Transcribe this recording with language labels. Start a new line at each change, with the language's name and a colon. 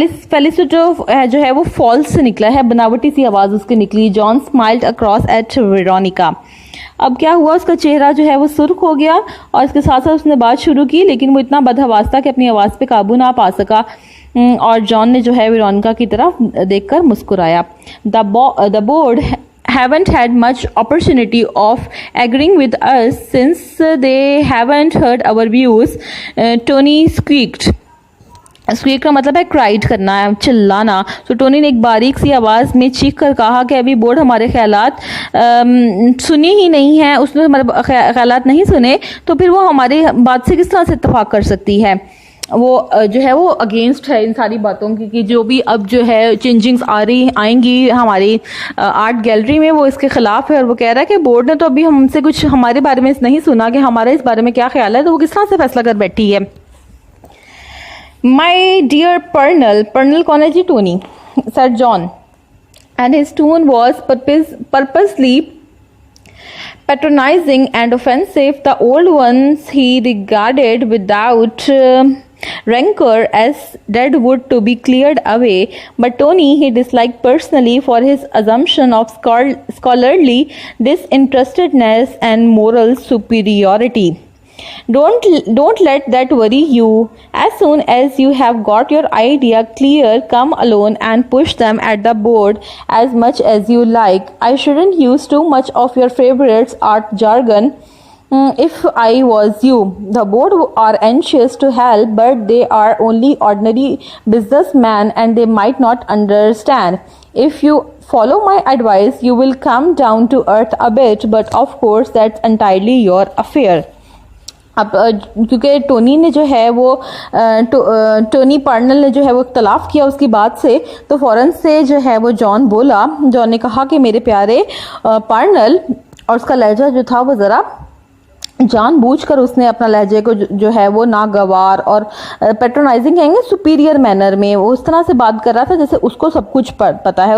Hindi: फेलिसिटो जो है वो फॉल्स से निकला है, बनावटी सी आवाज़ उसकी निकली।
English: John smiled across at Veronica.
Hindi: अब क्या हुआ, उसका चेहरा जो है वो सुर्ख हो गया और इसके साथ साथ उसने बात शुरू की, लेकिन वो इतना बदहवास था कि अपनी आवाज़ पे काबू ना पा सका, और जॉन ने जो है वेरोनिका की तरफ देखकर मुस्कुराया।
English: The board haven't had much opportunity of agreeing with us since they haven't heard our views. Tony squeaked.
Hindi: Squeak का मतलब है क्राइड करना है, चिल्लाना। तो टोनी ने एक बारीक सी आवाज़ में चीख कर कहा कि अभी बोर्ड हमारे ख्यालात सुनी ही नहीं है, उसने हमारे ख्यालात नहीं सुने, तो फिर वो हमारी बात से किस तरह से इत्तेफाक कर सकती है। वो जो है वो अगेंस्ट है इन सारी बातों की कि जो भी अब जो है चेंजिंग्स आएंगी हमारी आर्ट गैलरी में, वो इसके खिलाफ है। और वो कह रहा है कि बोर्ड ने तो अभी हमसे कुछ हमारे बारे में नहीं सुना कि हमारा इस बारे में क्या ख्याल है, तो वो किस तरह से फैसला कर बैठी है।
English: my dear Pernell
Hindi: कौन है जी?
English: Tony, Sir John, and his tone was purposely patronizing and offensive. The old ones he regarded without rancor as dead wood to be cleared away, but Tony he disliked personally for his assumption of scholarly disinterestedness and moral superiority. Don't let that worry you. As soon as you have got your idea clear, come alone and push them at the board as much as you like. I shouldn't use too much of your favorites art jargon. If I was you, the board are anxious to help, but they are only ordinary businessmen and they might not understand. If you follow my advice, you will come down to earth a bit, but of course that's entirely your affair.
Hindi: अब क्योंकि Tony ने जो है वो Tony पर्नल ने जो है वो इख्तलाफ किया उसकी बात से, तो फ़ौरन से जो है वो जॉन बोला। जॉन ने कहा कि मेरे प्यारे पर्नल, और उसका लहजा जो था वो ज़रा जानबूझकर उसने अपना लहजे को जो है वो नागवार और पेट्रोनाइजिंग कहेंगे, सुपीरियर मैनर में वो उस तरह से बात कर रहा था जैसे उसको सब कुछ पता है।